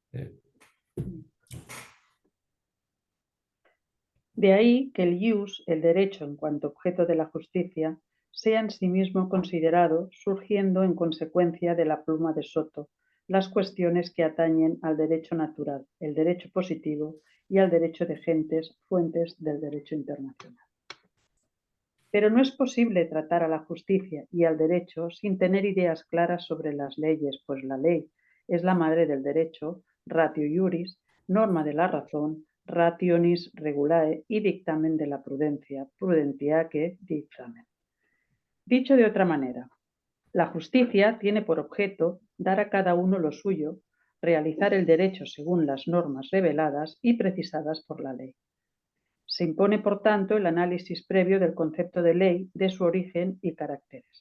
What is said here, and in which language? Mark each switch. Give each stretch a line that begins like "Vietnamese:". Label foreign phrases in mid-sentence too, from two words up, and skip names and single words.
Spanish: De ahí que el ius, el derecho en cuanto objeto de la justicia, sea en sí mismo considerado, surgiendo en consecuencia de la pluma de Soto, las cuestiones que atañen al derecho natural, el derecho positivo y al derecho de gentes, fuentes del derecho internacional. Pero no es posible tratar a la justicia y al derecho sin tener ideas claras sobre las leyes, pues la ley es la madre del derecho,
Latin: ratio iuris,
Spanish: norma de la razón,
Latin: rationis regulae
Spanish: y dictamen de la prudencia,
Latin: prudentiaque dictamen.
Spanish: Dicho de otra manera, la justicia tiene por objeto dar a cada uno lo suyo, realizar el derecho según las normas reveladas y precisadas por la ley. Se impone, por tanto, el análisis previo del concepto de ley, de su origen y caracteres.